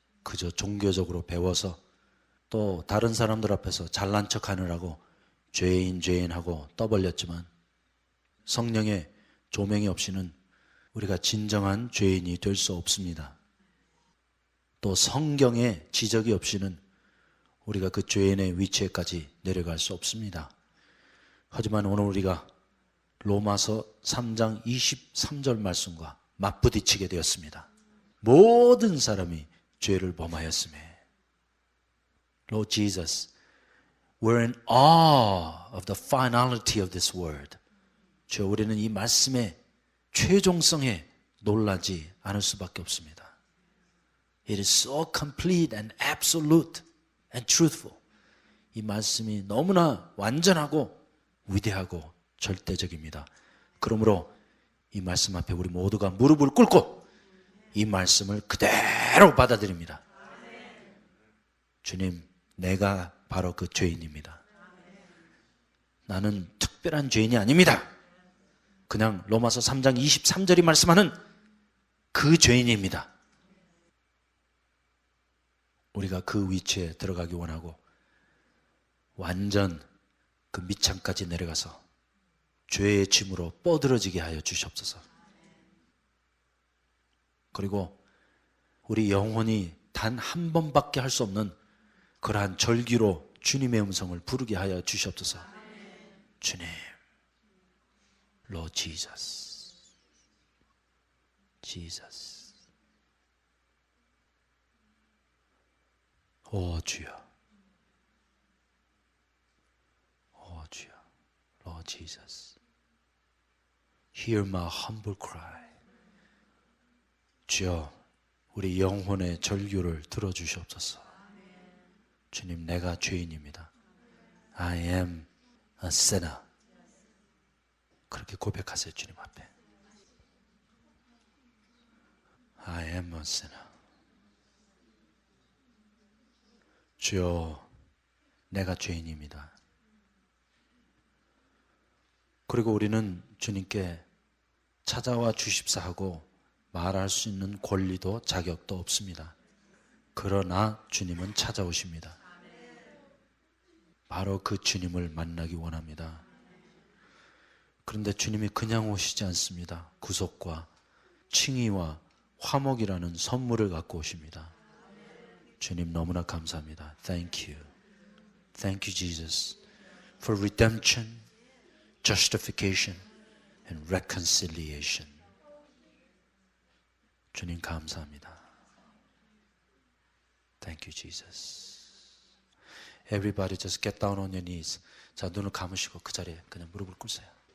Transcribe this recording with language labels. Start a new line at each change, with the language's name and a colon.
Korean: 그저 종교적으로 배워서 또 다른 사람들 앞에서 잘난 척 하느라고 죄인 하고 떠벌렸지만 성령의 조명이 없이는 우리가 진정한 죄인이 될 수 없습니다. 또 성경의 지적이 없이는 우리가 그 죄인의 위치에까지 내려갈 수 없습니다. 하지만 오늘 우리가 로마서 3장 23절 말씀과 맞부딪히게 되었습니다. 모든 사람이 죄를 범하였음에
English: Lord Jesus, we're in awe of the finality of this word.
Korean: 주여, 우리는 이 말씀의 최종성에 놀라지 않을 수밖에 없습니다.
English: It is so complete and absolute and truthful.
Korean: 이 말씀이 너무나 완전하고 위대하고 절대적입니다. 그러므로 이 말씀 앞에 우리 모두가 무릎을 꿇고 이 말씀을 그대로 받아들입니다. 주님, 내가 바로 그 죄인입니다. 나는 특별한 죄인이 아닙니다. 그냥 로마서 3장 23절이 말씀하는 그 죄인입니다. 우리가 그 위치에 들어가기 원하고 완전 그 밑창까지 내려가서 죄의 짐으로 뻗어지게 하여 주시옵소서. 그리고 우리 영혼이 단 한 번밖에 할 수 없는 그러한 절기로 주님의 음성을 부르게 하여 주시옵소서. 주님,
English: Lord Jesus, Jesus.
Korean: 오 주여, 오 주여,
English: Lord Jesus, hear my humble cry.
Korean: 주여, 우리 영혼의 절규를 들어주시옵소서. 주님, 내가 죄인입니다.
English: I am a sinner.
Korean: 그렇게 고백하세요, 주님 앞에.
English: I am a sinner.
Korean: 주여, 내가 죄인입니다. 그리고 우리는 주님께 찾아와 주십사 하고 말할 수 있는 권리도 자격도 없습니다. 그러나 주님은 찾아오십니다. 바로 그 주님을 만나기 원합니다. 그런데 주님이 그냥 오시지 않습니다. 구속과 칭의와 화목이라는 선물을 갖고 오십니다. 주님, 너무나 감사합니다.
English: Thank you. Thank you, Jesus, for redemption, justification, and reconciliation.
Korean: 주님, 감사합니다.
English: Thank you, Jesus. Everybody just get down on your knees.
Korean: 자, 눈을 감으시고 그 자리에 그냥 무릎을 꿇으세요.